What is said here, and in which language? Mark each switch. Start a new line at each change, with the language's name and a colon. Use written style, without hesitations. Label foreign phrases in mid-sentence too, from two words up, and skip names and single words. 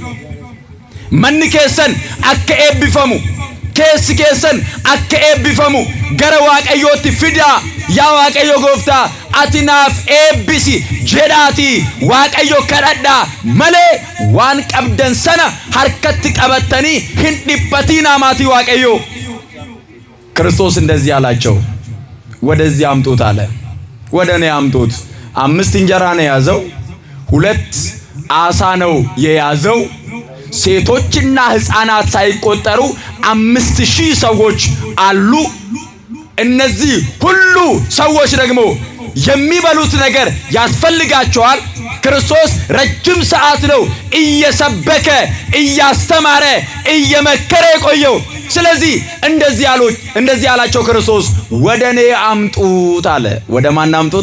Oromo: Manni keessan akka eebbifamu. Keessi keessan akka eebbifamu gara Waaqayyootti fidaa. Yaa Waaqayyo gooftaa ati naaf eebbisi jedhaatii Waaqayyo kadhadhaa malee waan qabdan sana harkatti qabattanii hin dhiphatinaa maatii Waaqayyo.
Amharic: ክርስቶስ እንደዚህ አላቸው፣ ወደዚህ አምጡት አለ። ወደ እኔ አምጡት። 5 እንጀራ ነው የያዘው፣ 2 ዓሣ ነው የያዘው። ሴቶችና ሕፃናት ሳይቆጠሩ 5,000 ሰዎች አሉ። እነዚህ ሁሉ ሰዎች ደግሞ የሚበሉት ነገር ያስፈልጋቸዋል። ክርስቶስ ረጅም ሰዓት ነው እየሰበከ እያስተማረ እየመከረ የቆየው። ስለዚህ እንደዚህ ያላቸው ክርስቶስ ወደ እኔ አምጡት አለ። ወደ ማን አምጡት?